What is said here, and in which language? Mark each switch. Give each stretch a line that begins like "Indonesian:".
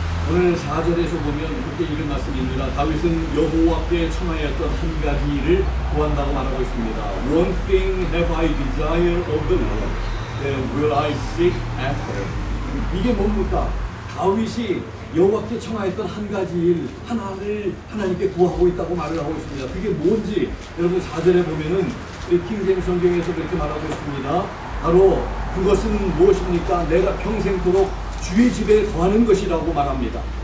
Korean: 오늘 4절에서 보면 그렇게 이런 말씀입니다. 다윗은 여호와께 청하였던 한 가지 일을 구한다고 말하고 있습니다.
English: One thing have I desire of the Lord, that will I seek after.
Korean: 이게 뭡니까? 다윗이 여호와께 청하였던 한 가지 일 하나를 하나님께 구하고 있다고 말을 하고 있습니다. 그게 뭔지 여러분 4절에 보면은 킹제임스 성경에서 그렇게 말하고 있습니다. 바로 그것은 무엇입니까? 내가 평생토록 주의 집에 거하는 것이라고 말합니다.